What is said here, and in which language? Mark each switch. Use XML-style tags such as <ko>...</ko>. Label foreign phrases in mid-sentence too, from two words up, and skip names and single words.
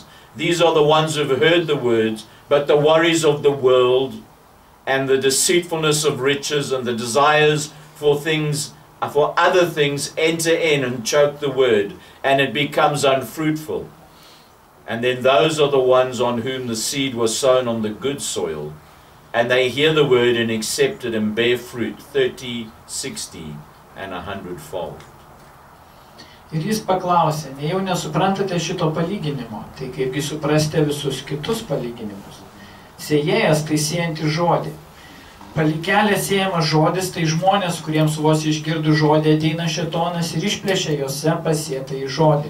<en>These are the ones who have heard the words, but the worries of the world and the deceitfulness of riches and the desires for other things enter in and choke the word, and it becomes unfruitful. And then those are the ones on whom the seed was sown on the good soil, and they hear the word and accept it and bear fruit 30, 60, and 100-fold.</en> <lt>Ir jis paklausė, nejau nesuprantate šito palyginimo, tai kaipgi suprasite visus kitus palyginimus. Sėjėjas tai sėjantis žodį. Palikelė sėjamas žodis tai žmonės, kuriems vos išgirdus žodį ateina šėtonas ir išplėšia jose pasėtą į žodį.</lt>